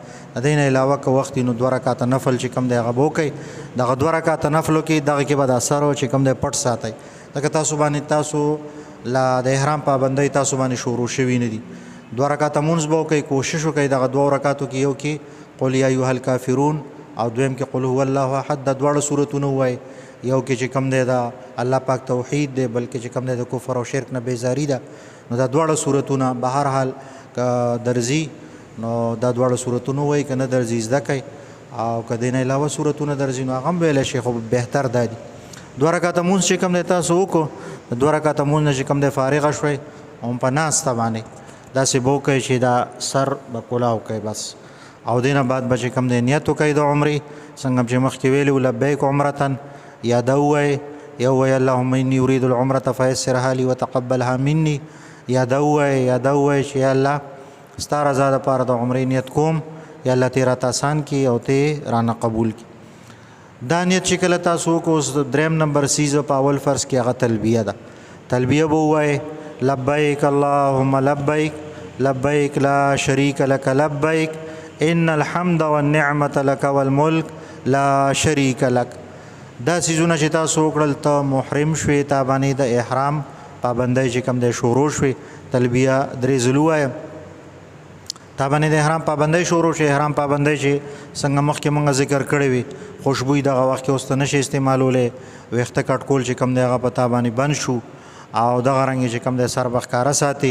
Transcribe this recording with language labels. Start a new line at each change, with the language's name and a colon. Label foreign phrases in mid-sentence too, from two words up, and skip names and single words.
Pashto: د دې نه علاوه که وخت وي نو 2 رکعته نفل چې کوم دی هغه به وکئ. دغه 2 رکعته نفلو کې دغه کې به د اثر چې کوم دی پټ ساتئ، ځکه تاسو باندې تاسو لا د احرام پابندۍ تاسو باندې شروع شوي نه دي. 2 رکعته مونځ به وکئ، کوشش وکئ دغه 2 رکعتو کې یو کې
Arabic: قل یا ایها الکافرون
Pashto: او دویم کې
Arabic: قل هو الله احد،
Pashto: د دواړو صورتونه ووایئ. یو کې چې کوم دی دا الله پاک توحید دی، بلکې چې کوم دی د کفر او شرک نه بیزاري ده. نو دا دواړه صورتونه به هر حال که درځي نو دا دواړه صورتونه ووایئ، که نه درځي زده کئ. او که دې نه علاوه صورتونه درځي نو هغه هم ویلی شي، خو بهتر دا دي. 2 رکعته مونځ چې کوم دی تاسو وکړو، د 2 رکعته مونځ نه چې کوم دی فارغه شوئ، او په ناسته باندې داسې به وکئ چې دا سر به کلاو کوئ بس. او دې نه بعد به چې کوم دی نیت وکئ د عمرې، څنګه چې مخکې ویلي و
Arabic: لبیک عمرتن،
Pashto: یا دا ووایئ یو وی
Arabic: اللهم انی اريد العمره فیسرها لي وتقبلها مني،
Pashto: یا دا ووایئ چې یا الله ستا رضا دپاره د عمرې نیت کوم، یا الله ته راته آسان کړي او ته رانه قبول کړي. دا نیت چې کله تاسو وکړو، اوس دریم نمبر سیز په اول فرض کې هغه تلبیه ده. تلبیه به ووایئ
Arabic: لبیک اللهم لبیک لبیک لا شریک لک لبیک ان الحمد والنعمة لك والملک لا شریک لک.
Pashto: دا سیزونه چې تاسو وکړل ته محرم شوې، تا باندې د احرام پابندۍ چې کوم دی شروع شوې. تلبیه درې ځله ووایه، تا باندې د احرام پابندۍ شروع شوې. احرام پابندۍ چې څنګه مخکې مونږ ذکر کړی وي، خوشبویي دغه وخت کې اوس ته نشي استعمالولی، ویښته کټ کول چې کوم دی هغه په تا باندې بند شو، او دغه رنګ چې کوم دی سر به ښکاره ساتي.